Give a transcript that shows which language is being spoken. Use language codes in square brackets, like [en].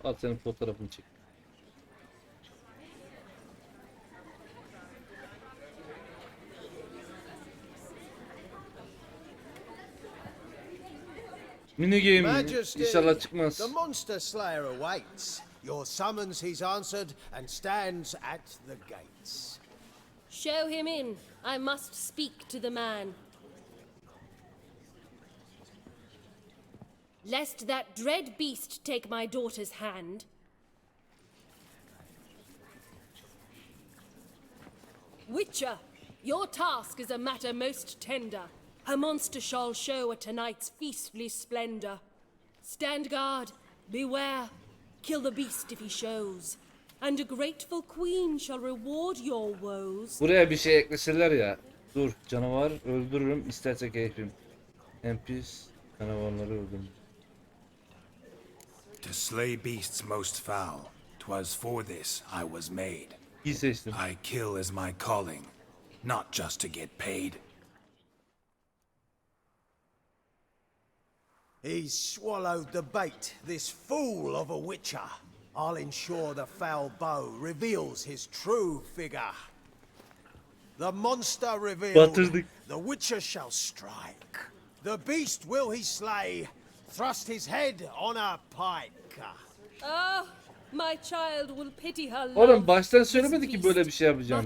[tr] Al senin fotoğrafını çek. Mini game inşallah çıkmaz. [en] The monster slayer awaits. Your summons he's answered and stands at the gates. Show him in. I must speak to the man. Lest that dread beast take my daughter's hand. Witcher, your task is a matter most tender. A monster shall show at tonight's feastly splendor. Stand guard, beware, kill the beast if he shows. And a grateful queen shall reward your woes. [tr] Buraya bir şey ekleseler ya. Dur, canavar öldürürüm isterse keyfim. En pis canavarları öldürürüm. [en] To slay beasts most foul, 'twas for this I was made. [tr] İyi seçtim. [en] I kill as my calling, not just to get paid. He's swallowed the bait, this fool of a witcher. I'll ensure the foul bow reveals his true figure. The monster revealed, [tr] Batırdık. [en] the witcher shall strike. The beast will he slay, thrust his head on a pike. Ah, my child will pity her love. [tr] Oğlum baştan söylemedi ki böyle bir şey yapacağım